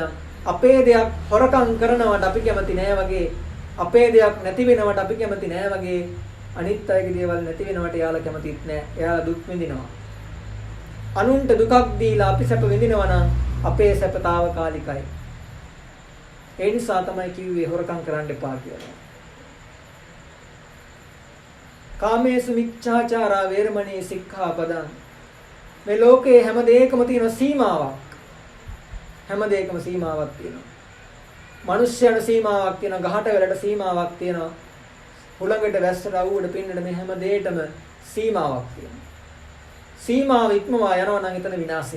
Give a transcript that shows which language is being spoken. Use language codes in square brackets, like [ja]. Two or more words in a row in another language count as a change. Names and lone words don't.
[si] අපේ දෙයක් හොරකම් කරනවට අපි කැමති නෑ වගේ, අපේ දෙයක් නැති වෙනවට අපි කැමති නෑ වගේ, අනිත් අයගේ දේවල් නැති වෙනවට එයාලා කැමතිත් නෑ. එයාලා දුක් විඳිනවා. අනුන්ට දුකක් දීලා අපි සැප විඳිනවා නම් අපේ සැප తాවකාලිකයි. ඒ නිසා තමයි කිව්වේ හොරකම් කරන්න එපා කියලා. [pi] කාමේසු මිච්ඡාචාරා වේරමණී සික්ඛාපදං. [si] මේ ලෝකේ හැම දෙයකම තියෙන සීමාවක්. හැම දෙයකම සීමාවක් තියෙනවා. මිනිස්යන සීමාවක් තියෙනවා, ගහට වලට සීමාවක් තියෙනවා, හුළඟට වැස්සට අවුවට පින්නට මේ හැම දෙයකම සීමාවක් තියෙනවා. සීමාව ඉක්මවා යනවා නම් එතන විනාශය.